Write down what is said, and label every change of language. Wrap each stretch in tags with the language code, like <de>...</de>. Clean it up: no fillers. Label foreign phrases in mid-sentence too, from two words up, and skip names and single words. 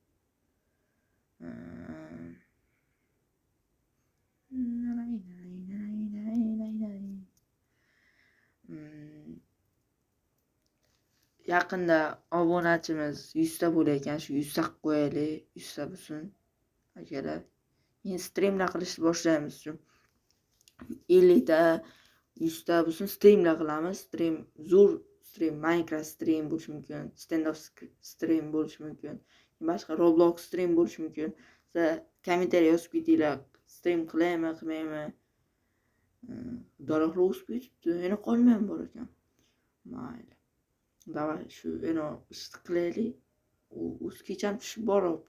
<uz>Yaqinda obunachimiz 100 ta bo'lar ekan, shu 100 ta qilib qo'yaylik, 100 ta bo'lsin. Akalar, endi streamlar qilishni boshlaymiz. 50 ta, 100 ta bo'lsin, streamlar qilamiz. Zo'r stream, Minecraft stream bo'lishi mumkin, stand-up stream bo'lishi mumkin, boshqa Roblox stream bo'lishi mumkin. Siz kommentariy yozib ketinglar, stream qilaymi, qilmaymi? Daraxtlar o'sib ketibdi, yana qolmayam bor ekan. Mayli. Davay, shu yana issiq qilaylik. O'zgacha tushib boryapti.</uz>